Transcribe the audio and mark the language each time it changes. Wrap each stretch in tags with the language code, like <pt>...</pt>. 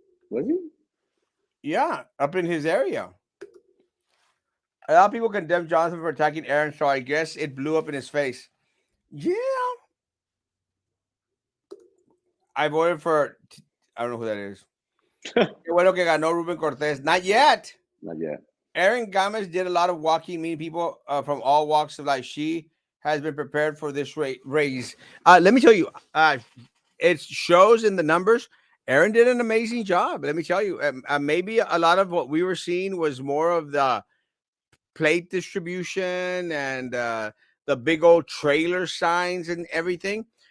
<en>Was he? Yeah, up in his area. A lot of people condemn Jonathan for attacking Aaron, so I guess it blew up in his face. Yeah. I voted for, I don't know who that is.</en> <es>Qué bueno que ganó Ruben Cortez.</es> <en>Not yet. Not yet. Erin Gomez did a lot of walking, meeting people from all walks of life. She has been prepared for this race. Let me tell you, it shows in the numbers. Erin did an amazing job. Let me tell you, maybe a lot of what we were seeing was more of the plate distribution and the big old trailer signs and everything.</en>